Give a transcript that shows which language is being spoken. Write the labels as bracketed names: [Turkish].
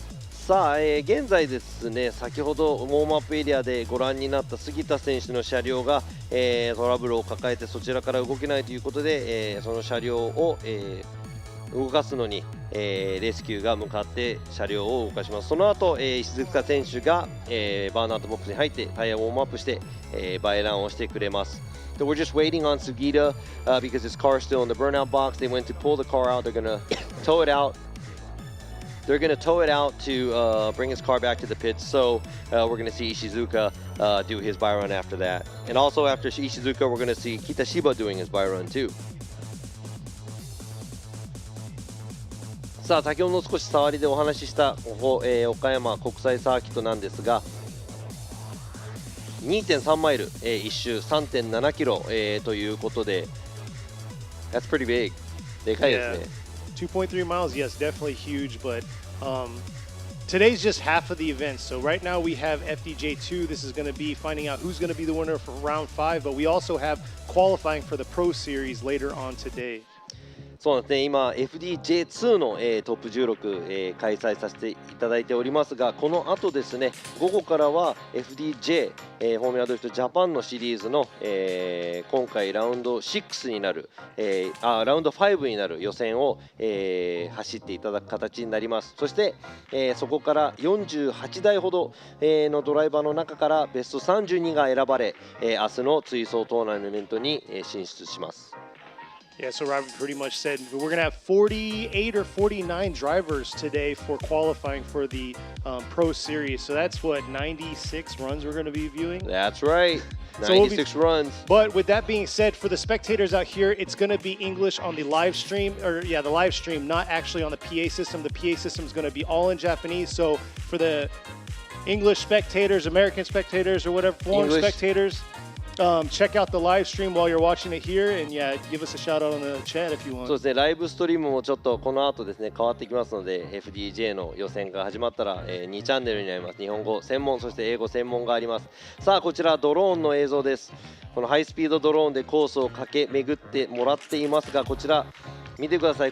[Japanese] さあ、現在ですね、先ほどウォームアップエリアでご覧になった杉田選手の車両が、トラブルを抱えてそちらから動けないということで、その車両を、動かすのに、レスキューが向かって車両を動かします。その後、石塚選手が、バーンアウトボックスに入ってタイヤをウォームアップして、バイランをしてくれます。 [English] So we're just waiting on Sugita because his car is still in the burnout box. They went to pull the car out. They're going to tow it out. They're going to tow it out to bring his car back to the pits. So we're going to see Ishizuka do his buy run after that. And also after Ishizuka, we're going to see Kitashiba doing his buy run too. [Japanese] さあ先ほど少し触りでお話ししたここ、岡山国際サーキットなんですが 2.3 マイル、1周 3.7 キロ、ということで [English] That's pretty big [Japanese] でかいですね。 [English] 2.3 miles, yes, definitely huge, but today's just half of the event. So right now we have FDJ2. This is going to be finding out who's going to be the winner for round 5, but we also have qualifying for the Pro Series later on today. [Japanese] そうですね、今 FDJ2 の、トップ16、開催させていただいておりますが、この後ですね、午後からは FDJ、フォーミュラドリフトジャパンのシリーズの、今回ラウンド6になる、ラウンド5になる予選を、走っていただく形になります。そして、そこから48台ほど、のドライバーの中からベスト32が選ばれ、明日の追走トーナメントに、進出します。 [English] Yeah, so Robert pretty much said we're going to have 48 or 49 drivers today for qualifying for the Pro Series. So that's what, 96 runs we're going to be viewing? That's right, 96 runs. But with that being said, for the spectators out here, it's going to be English on the live stream, the live stream, not actually on the PA system. The PA system is going to be all in Japanese. So for the English spectators, American spectators, or whatever, foreign spectators, check out the live stream while you're watching it here, and yeah, give us a shout out on the chat if you want. [Japanese] そうですね、ライブストリームもちょっとこの後ですね変わってきますので、 FDJ の予選が始まったら、2チャンネルになります。日本語専門、そして英語専門があります。さあこちらドローンの映像です。このハイスピードドローンでコースを駆け巡ってもらっていますが、こちら見てください。